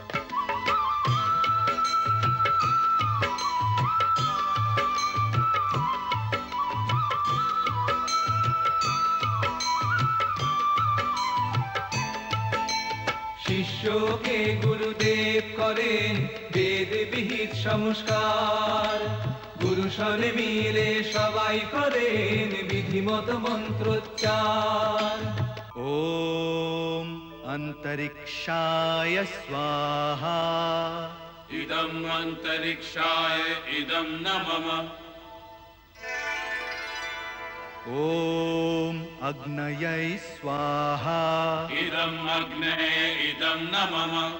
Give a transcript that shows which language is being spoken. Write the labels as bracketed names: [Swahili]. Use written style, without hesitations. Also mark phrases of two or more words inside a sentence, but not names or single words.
[Bangla] শিষ্যকে গুরুদেব করেন বেদ বিহিত সংস্কার গুরু সরে মিলে সবাই করেন বিধিমত মন্ত্রোচ্চার [Sanskrit] ওম অন্তরিক্ষায় স্বাহা इदम् अन्तरिक्षाय इदम् न मम ओम अग्नये स्वाहा इदम् अग्नये इदम् न मम